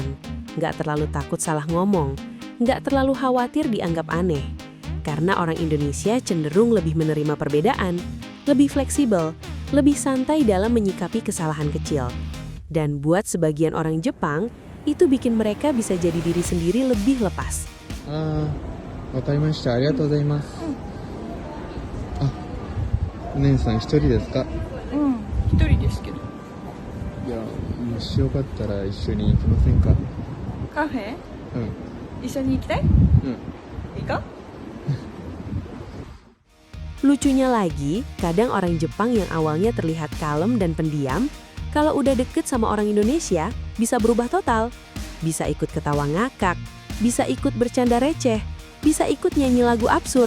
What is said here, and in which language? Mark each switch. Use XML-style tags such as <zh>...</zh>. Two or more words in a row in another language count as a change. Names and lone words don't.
<id>Nggak terlalu takut salah ngomong. Nggak terlalu khawatir dianggap aneh. Karena orang Indonesia cenderung lebih menerima perbedaan, lebih fleksibel, lebih santai dalam menyikapi kesalahan kecil. Dan buat sebagian orang Jepang, itu bikin mereka bisa jadi diri sendiri lebih lepas.</id> <ja>わかりました。ありがとうございます。あ、お姉さん一人ですか？一人ですけど。いや、もしよかったら一緒に行きませんか？カフェ？うん。一緒に行きたい？うん。行こう。</ja> <id>Lucunya lagi, kadang orang Jepang yang awalnya terlihat kalem dan pendiam, kalau udah deket sama orang Indonesia, bisa berubah total. Bisa ikut ketawa ngakak, bisa ikut bercanda receh, bisa ikut nyanyi lagu absurd.</id>